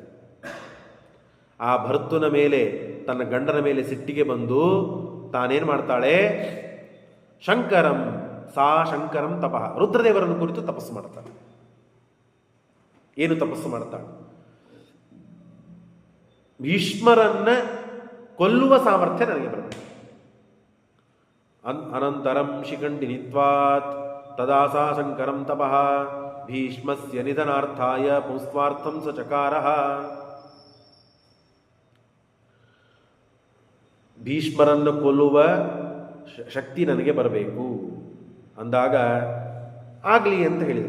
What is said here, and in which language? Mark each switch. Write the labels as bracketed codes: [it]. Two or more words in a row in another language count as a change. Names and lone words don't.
[kn] ಆ ಭರ್ತುನ ಮೇಲೆ, ತನ್ನ ಗಂಡನ ಮೇಲೆ ಸಿಟ್ಟಿಗೆ ಬಂದು ತಾನೇನು ಮಾಡ್ತಾಳೆ? [sa] ಶಂಕರಂ ತಪಃ, [kn] ರುದ್ರದೇವರನ್ನು ಕುರಿತು ತಪಸ್ಸು ಮಾಡ್ತಾಳೆ. ಏನು ತಪಸ್ಸು ಮಾಡ್ತಾಳೆ? ಭೀಷ್ಮರನ್ನ ಕೊಲ್ಲುವ ಸಾಮರ್ಥ್ಯ ನನಗೆ ಬರಬೇಕು. [sa] ಅನಂತರಂ ಶಿಖಂಡಿನಿತ್ವಾತ್ ತದಾ ಸಾ ಶಂಕರಂ ತಪಃ ಭೀಷ್ಮಸ್ಯ ನಿಧನಾರ್ಥಾಯ ಪುಂಸ್ವಾರ್ಥಂ ಸ ಚಕಾರಃ. [kn] ಭೀಷ್ಮರನ್ನು ಕೊಲ್ಲುವ ಶಕ್ತಿ ನನಗೆ ಬರಬೇಕು ಅಂದಾಗ ಆಗಲಿ ಅಂತ ಹೇಳಿದರು.